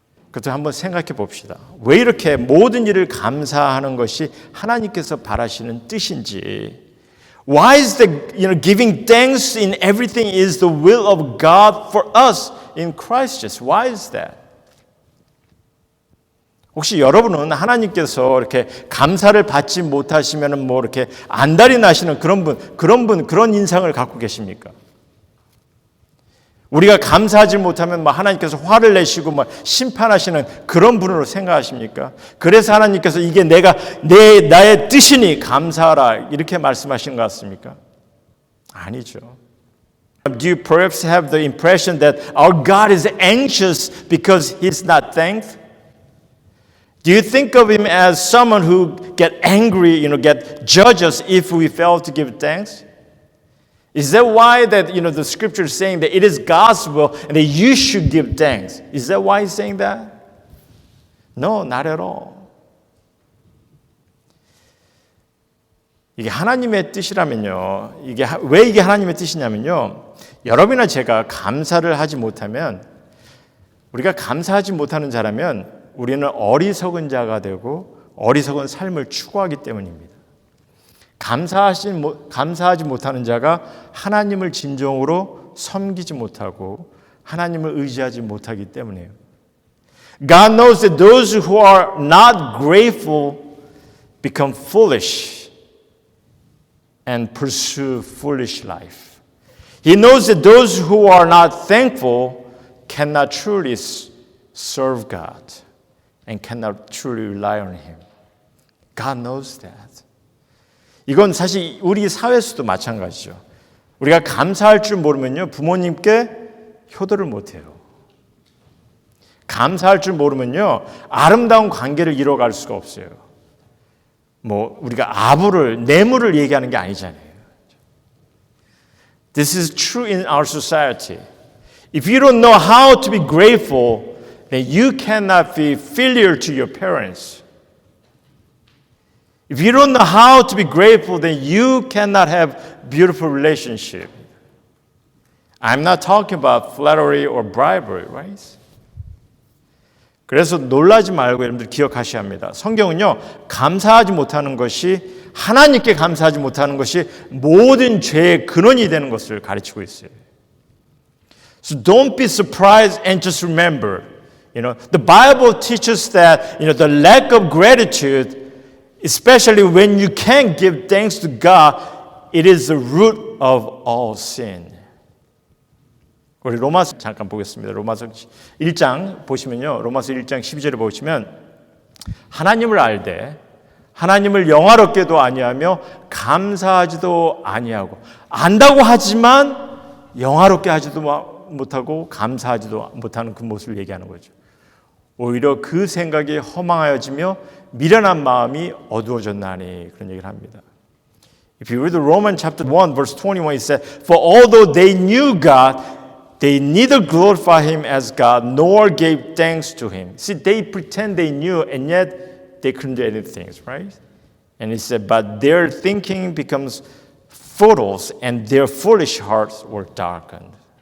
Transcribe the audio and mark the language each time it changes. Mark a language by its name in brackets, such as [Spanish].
[Korean] 그것도 한번 생각해 봅시다. 왜 이렇게 모든 일을 감사하는 것이 하나님께서 바라시는 뜻인지. [English] Why is giving thanks in everything is the will of God for us in Christ Jesus? Why is that? [Korean] 혹시 여러분은 하나님께서 이렇게 감사를 받지 못하시면 뭐 이렇게 안달이 나시는 그런 인상을 갖고 계십니까? 우리가 감사하지 못하면 하나님께서 화를 내시고 심판하시는 그런 분으로 생각하십니까? 그래서 하나님께서 이게 나의 뜻이니 감사하라 이렇게 말씀하시는 것 같습니까? 아니죠. [English] Do you perhaps have the impression that our God is anxious because He's not thanked? Do you think of Him as someone who get angry, get judges if we fail to give thanks? Is that why that the scripture is saying that it is God's will and that you should give thanks? Is that why He's saying that? No, not at all. [Korean] 이게 하나님의 뜻이라면요. 왜 이게 하나님의 뜻이냐면요. 여러분이나 제가 감사를 하지 못하면 우리가 감사하지 못하는 자라면 우리는 어리석은 자가 되고 어리석은 삶을 추구하기 때문입니다. 감사하지 못하는 자가 하나님을 진정으로 섬기지 못하고 하나님을 의지하지 못하기 때문이에요. [English] God knows that those who are not grateful become foolish and pursue foolish life. He knows that those who are not thankful cannot truly serve God and cannot truly rely on Him. God knows that. [Korean] 이건 사실 우리 사회에서도 마찬가지죠. 우리가 감사할 줄 모르면요, 부모님께 효도를 못해요. 감사할 줄 모르면요, 아름다운 관계를 이뤄갈 수가 없어요. 우리가 뇌물을 얘기하는 게 아니잖아요. [English] This is true in our society. If you don't know how to be grateful, then you cannot be filial to your parents. If you don't know how to be grateful, then you cannot have beautiful relationship. I'm not talking about flattery or bribery, right? [Korean] 그래서 놀라지 말고 여러분들 기억하셔야 합니다. 성경은요, 감사하지 못하는 것이 하나님께 감사하지 못하는 것이 모든 죄의 근원이 되는 것을 가르치고 있어요. [English] So don't be surprised and just remember, the Bible teaches that, the lack of gratitude, especially when you can't give thanks to God, it is the root of all sin. [Korean] 우리 로마서 잠깐 보겠습니다. 로마서 1장 보시면요. 로마서 1장 12절에 보시면 하나님을 알되 하나님을 영화롭게도 아니하며 감사하지도 아니하고 안다고 하지만 영화롭게 하지도 못하고 감사하지도 못하는 그 모습을 얘기하는 거죠. 오히려 그 생각이 허망하여지며 미련한 마음이 어두워졌나니 그런 얘기를 합니다. [English] If you read the Romans chapter 1 verse 21 it says For although they knew God they neither glorified him as God nor gave thanks to him. See, they pretend they knew and yet they couldn't do anything, right? And he said, but their thinking becomes futile and their foolish hearts were darkened.